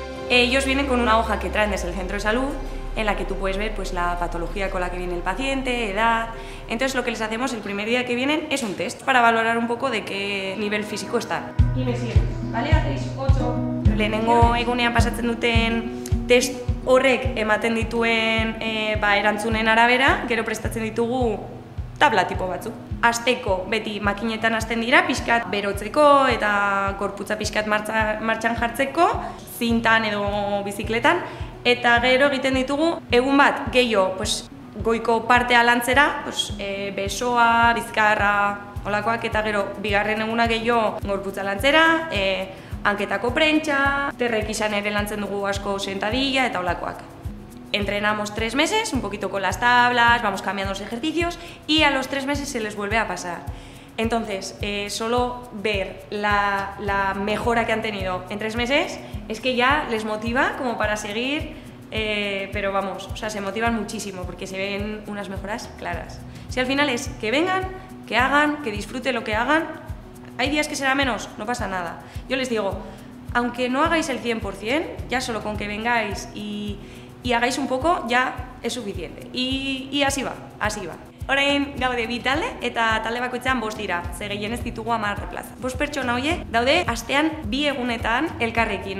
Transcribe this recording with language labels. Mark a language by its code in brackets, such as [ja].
[es] Ellos vienen con una hoja que traen desde el centro de salud en la que tú puedes ver la patología con la que viene el paciente, edad. Entonces lo que les hacemos el primer día que vienen es un test para valorar un poco de qué nivel físico están. Y me sigues, ¿vale? Hacéis 8. [eu] Lehenengo egunean pasatzen duten test horrek ematen dituen erantzunen arabera, gero prestatzen ditugu tabla tipo batzuk. Hasteko beti makinetan hasten dira, pixkat berotzeko eta gorputza pixkat martxan jartzeko, zintan edo bizikletan, eta gero egiten ditugu egun bat gehiago goiko partea lantzera, besoa, bizkarra, olakoak, eta gero bigarren eguna gehiago gorputza lantzera, hanketako prentsa, terrek izan ere lantzen dugu asko sentadilla eta olakoak. [es] Entrenamos 3 meses, un poquito con las tablas, vamos cambiando los ejercicios y a los 3 meses se les vuelve a pasar. Entonces, solo ver la mejora que han tenido en 3 meses es que ya les motiva como para seguir, pero vamos, se motivan muchísimo porque se ven unas mejoras claras. Si al final es que vengan, que hagan, que disfruten lo que hagan, hay días que será menos, no pasa nada. Yo les digo, aunque no hagáis el 100%, ya solo con que vengáis y hagáis un poco ya es suficiente. Y así va, así va. [eu] Orain gaude 2 talde eta talde bakoitzean 5 dira, ze gehienez ditugu 10 plaza. 5 pertsona horiek daude astean 2 egunetan elkarrekin.